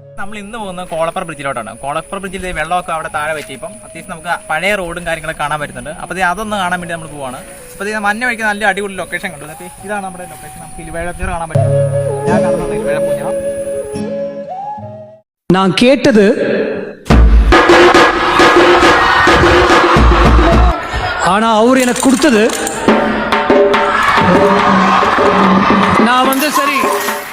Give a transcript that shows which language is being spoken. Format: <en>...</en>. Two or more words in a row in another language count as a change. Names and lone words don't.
<ml>നമ്മൾ ഇന്ന് പോകുന്നത് കോളപ്പുറ ബ്രിഡ്ജിലോട്ടാണ്. കോളപ്പുറ ബ്രിഡ്ജിൽ വെള്ളമൊക്കെ അവിടെ താഴെ വെച്ച് ഇപ്പം അത്യാവശ്യം നമുക്ക് പഴയ റോഡും കാര്യങ്ങളൊക്കെ കാണാൻ പറ്റുന്നുണ്ട്. അപ്പോൾ അതൊന്ന് കാണാൻ വേണ്ടി നമ്മൾ പോവാണ്. അപ്പോൾ മഞ്ഞ വഴിക്ക് നല്ല അടിപൊളി ലൊക്കേഷൻ കണ്ടു. ഇതാണ് നമ്മുടെ ലൊക്കേഷൻ. നമുക്ക് ഇരുവേഴപ്പൂർ കാണാൻ പറ്റും. ഞാൻ കാണുന്നത് ഇരുവേഴപ്പൂർ.</ml> <ta>நான் கேட்டது ஆனா அவர் எனக்கு கொடுத்தது நான் சரி</ta>